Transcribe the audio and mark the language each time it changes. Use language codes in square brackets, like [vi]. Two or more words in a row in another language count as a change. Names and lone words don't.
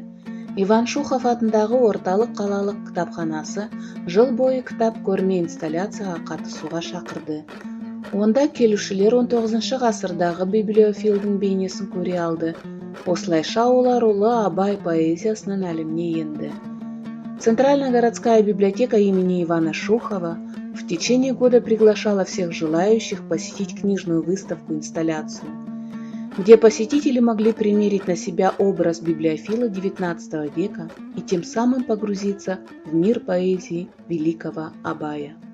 [kk] Иван Шухов атындағы орталық қалалық кітапханасы жыл бойы кітап көрме инсталляцияға қатысуға шақырды. Онда келушілер 19 ғасырдағы библиофилдің бейнесін көре алды. Осылайша олар ұлы Абай поэзиясының әлеміне енді. [ru] Центральная городская библиотека имени Ивана Шухова в течение года приглашала всех желающих посетить книжную выставку-инсталляцию, где посетители могли примерить на себя образ библиофила XIX века и тем самым погрузиться в мир поэзии великого Абая.